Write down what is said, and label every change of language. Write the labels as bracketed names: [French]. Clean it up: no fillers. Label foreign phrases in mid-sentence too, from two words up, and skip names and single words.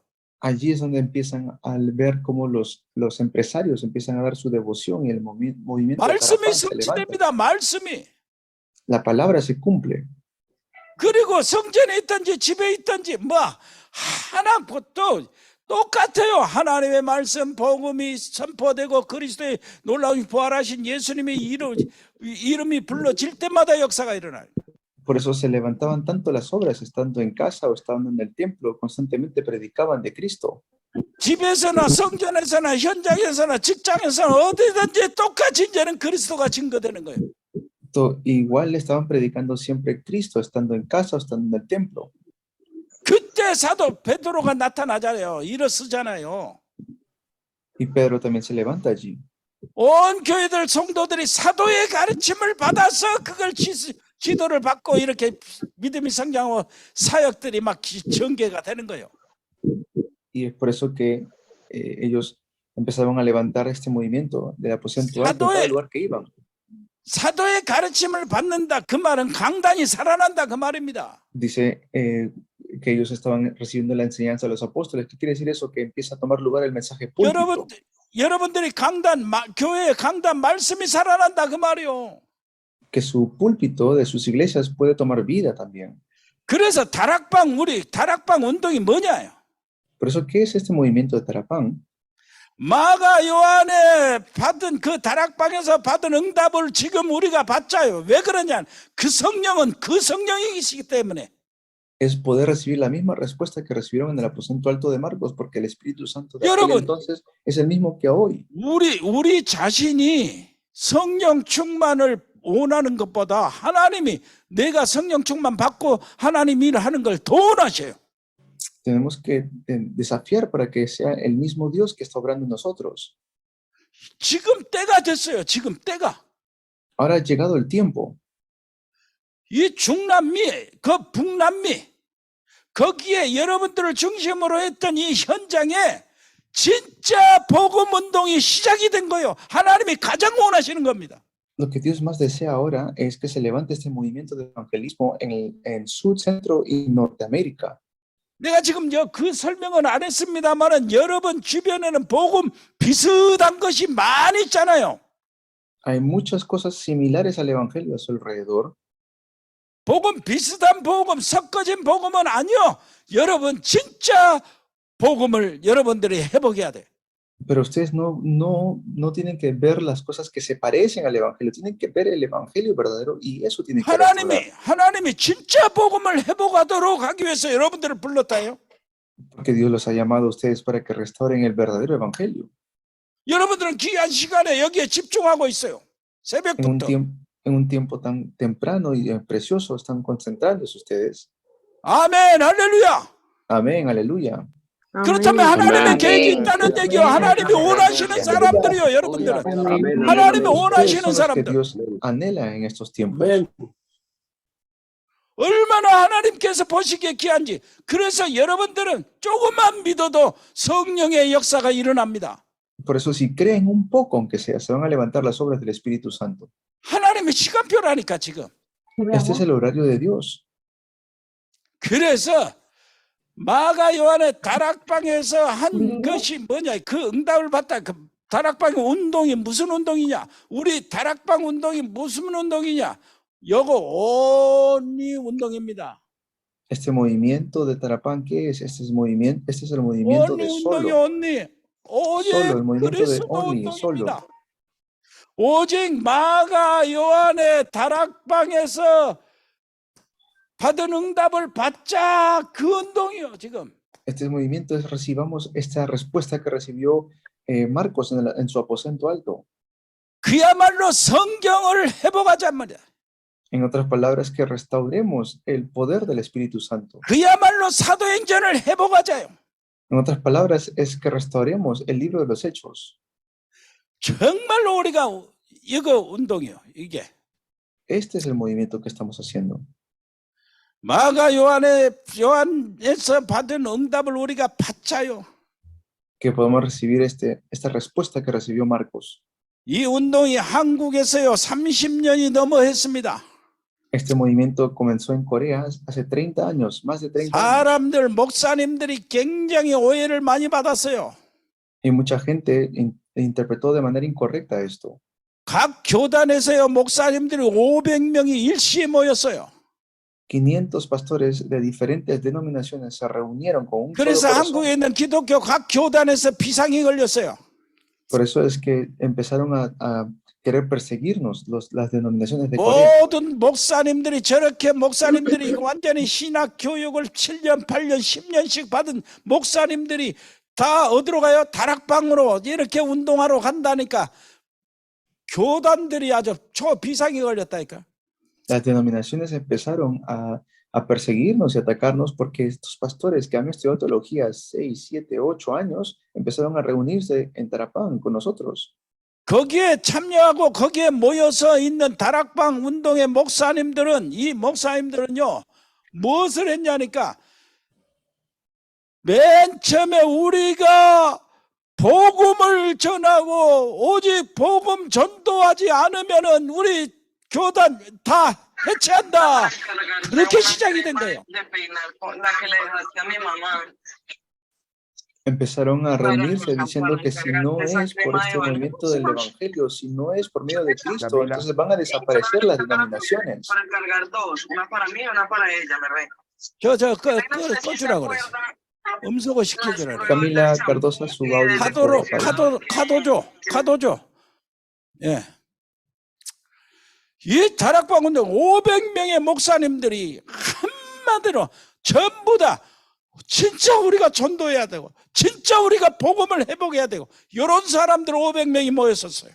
[Spanish] Allí es donde empiezan a ver cómo los empresarios empiezan a dar su devoción y el movimiento de [Korean] 말씀이 [Spanish] Tarapán se levanta. [Korean] 성취됩니다. 말씀이. [Spanish] La palabra se cumple. [Korean] 그리고 성전에 있든지 집에 있든지 뭐 하나 또 똑같아요. 하나님의 말씀 복음이 선포되고 그리스도의 놀라운 부활하신 예수님의 이름이 불러질 때마다 역사가 일어나요. [Spanish] Por eso se levantaban tanto las obras, estando en casa o estando en el templo, constantemente predicaban de Cristo. [Korean] 집에서나 성전에서나 현장에서나 직장에서나 어디든지 똑같이 이제는 그리스도가 증거되는 거예요. [Spanish] Igual estaban predicando siempre Cristo, estando en casa o estando en el templo. [Korean] 그때 사도 베드로가 나타나잖아요. 일어서잖아요. [Spanish] Y Pedro también se levanta allí. [Korean] 온 교회들 성도들이 사도의 가르침을 받아서 그걸 지도를 받고 이렇게 믿음이 성장하고 사역들이 막 전개가 되는 거예요. [Spanish] Y es por eso que ellos empezaron a levantar este movimiento del aposento alto en cada lugar que iban. [Korean] 사도의 가르침을 받는다. 그 말은 강단이 살아난다. 그 말입니다. [Spanish] Dice que ellos estaban recibiendo la enseñanza de los apóstoles. ¿Qué quiere decir eso? Que empieza a tomar lugar el mensaje púlpito. [Korean] 여러분들이 교회의 강단 말씀이 살아난다. 그 말이요. [Spanish] Que su púlpito de sus iglesias puede tomar vida también. [Korean] 그래서 다락방 운동이 뭐냐요? [Spanish] Por eso, ¿qué es este movimiento de Tarapán? [Korean] 마가 요한에 받은 그 다락방에서 받은 응답을 지금 우리가 받자요. 왜 그러냐? 그 성령은 그 성령이시기 때문에. [Spanish] Es poder recibir la misma respuesta que recibieron en el aposento alto de Marcos, porque el Espíritu Santo de aquel entonces es el mismo que hoy. [Korean] 우리 자신이 성령 충만을 원하는 것보다 하나님이 내가 성령 충만 받고 하나님 일을 하는 걸 더 원하셔요. [Spanish] Tenemos que desafiar para que sea el mismo Dios que está obrando en nosotros. [Korean] 지금 때가 됐어요. 지금 때가. [Spanish] Ahora ha llegado el tiempo. [Korean] 이 중남미, 그 북남미, 거기에 여러분들을 중심으로 했던 이 현장에 진짜 복음 운동이 시작이 된 거예요. 하나님이 가장 원하시는 겁니다. [Spanish] Lo que Dios más desea ahora es que se levante este movimiento de evangelismo en Sur, Centro y Norteamérica. [Korean] 내가 지금 그 설명은 안 했습니다만은 여러분 주변에는 복음 비슷한 것이 많이 있잖아요. [Spanish] Hay muchas cosas similares al evangelio a su alrededor. [Korean] 복음 비슷한 복음, 섞어진 복음은 아니요. 여러분 진짜 복음을 여러분들이 회복해야 돼. [Spanish] Pero ustedes no tienen que ver las cosas que se parecen al evangelio, tienen que ver el evangelio verdadero y eso tiene que ver. [Korean] 하나님이 진짜 복음을 회복하도록 하기 위해서 여러분들을 불렀다요. [Spanish] Porque Dios los ha llamado a ustedes para que restauren el verdadero evangelio. [Korean] 여러분들은 귀한 시간에 여기에 집중하고 있어요. 새벽부터. [Spanish] En un tiempo tan temprano y precioso están concentrándose ustedes. [Korean] 아멘, 할렐루야. [Spanish] Amén, aleluya. [Korean] 그렇다면 하나님의 계획이 있다는 얘기요. 하나님이 원하시는 사람들이요, 여러분들은. 하나님이 원하시는 사람들. [Spanish] Dios anhela en estos tiempos. [Korean] 얼마나 하나님께서 보시기에 귀한지. 그래서 여러분들은 조금만 믿어도 성령의 역사가 일어납니다. [Spanish] Por eso, si creen un poco, aunque sea, se van a levantar las obras del Espíritu Santo. [Korean] 하나님의 시간표라니까 지금. [Spanish] Este es el horario de Dios. [Korean] 그래서 마가 요한의 다락방에서 한 것이 뭐냐? 그 응답을 받다. 그 다락방의 운동이 무슨 운동이냐? 우리 다락방 운동이 무슨 운동이냐? 요거 온리 운동입니다. [Spanish] Este movimiento de Tarapán, ¿qué es? Este es el movimiento de solo. Solo, el movimiento de only, solo. [Korean] 오직 마가 요한의 다락방에서 받은 응답을 받자 그 운동이요 지금. [Spanish] Este movimiento es recibamos esta respuesta que recibió Marcos en su aposento alto. [Korean] 그야말로 성경을 회복하자 말이야. [Spanish] En otras palabras, que restauremos el poder del Espíritu Santo. [Korean] 그야말로 사도행전을 회복하자요. [Spanish] En otras palabras, es que restauremos el libro de los Hechos. [Korean] 정말로 우리가 이거 운동이요 이게. [Spanish] Este es el movimiento que estamos haciendo. [Korean] 마가 요한에서 받은 응답을 우리가 받자요. [Spanish] Que podamos recibir esta respuesta que recibió Marcos. [Korean] 이 운동이 한국에서요 30년이 넘어 했습니다. [Spanish] Este movimiento comenzó en Corea hace 30 años, más de 30 años. [Korean] 사람들, 목사님들이 굉장히 오해를 많이 받았어요. [Spanish] Y mucha gente interpretó de manera incorrecta esto. [Korean] 각 교단에서요 목사님들이 500명이 일시에 모였어요. [Spanish] 500 pastores de diferentes denominaciones se reunieron con un solo [Korean] 그래서 [Spanish] corazón. [Korean] 한국에 있는 기독교 각 교단에서 비상이 걸렸어요. [Spanish] Por eso es que empezaron a querer perseguirnos las denominaciones de Corea. [Korean] 모든 목사님들이 저렇게 목사님들이 완전히 신학 교육을 7년, 8년, 10년씩 받은 목사님들이 다 어디로 가요? 다락방으로 이렇게 운동하러 간다니까 교단들이 아주 초비상이 걸렸다니까. [Spanish] Las denominaciones empezaron a perseguirnos y atacarnos porque estos pastores que han estudiado teología 6, 7, 8 años empezaron a reunirse en Tarapán con nosotros. [Korean] 거기에 참여하고 거기에 모여서 있는 다락방 운동의 목사님들은 이 목사님들은요 무엇을 했냐니까 맨 처음에 우리가 복음을 전하고 오직 복음 전도하지 않으면은 우리 교단 다 해체한다. 그렇게 시작이 된 거예요. [Spanish] Empezaron a reunirse diciendo que si no es por este movimiento del Evangelio, si no es por medio de Cristo, entonces van a desaparecer las denominaciones. [Korean] 꺼주라고 그랬어. 음소거 시켜주라 그래. [Spanish] Camila Cardosa, su audio. [Korean] 카도 줘. 예. 이 다락방 운동 500명의 목사님들이 한마디로 전부 다 진짜 우리가 전도해야 되고 진짜 우리가 복음을 회복해야 되고 이런 사람들 500명이 모였었어요.